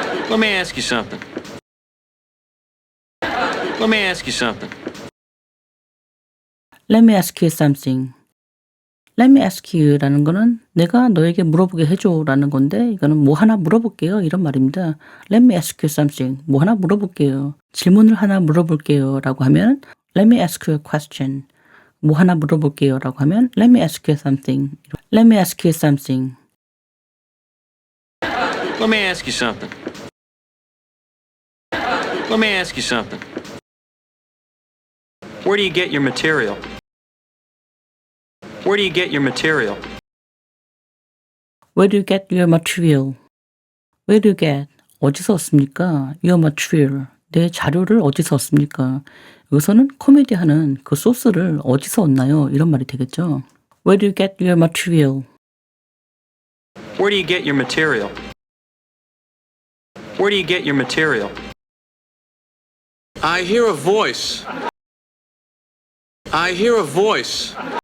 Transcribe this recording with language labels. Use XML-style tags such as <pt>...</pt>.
<en>Let me ask you something. Let me ask you something. Let me ask you something. Let me ask you</en> <ko>라는 거는 내가 너에게 물어보게 해줘라는 건데 이거는 뭐 하나 물어볼게요 이런 말입니다.</ko> <en>Let me ask you something.</en> <ko>뭐 하나 물어볼게요. 질문을 하나 물어볼게요 라고 하면</ko> <en>Let me ask you a question.</en> <ko>뭐 하나 물어볼게요 라고 하면</ko> <en>Let me ask you something. Let me ask you something. Let me ask you something. Let me ask you something. Where do you get your material? Where do you get your material? Where do you get your material? Where do you get?</en> <ko>어디서 얻습니까?</ko> <en>Your material.</en> <ko>내 자료를 어디서 얻습니까? 여기서는 코미디하는 그 소스를 어디서 얻나요? 이런 말이 되겠죠.</ko> <en>Where do you get your material? Where do you get your material? Where do you get your material? I hear a voice. I hear a voice.</en>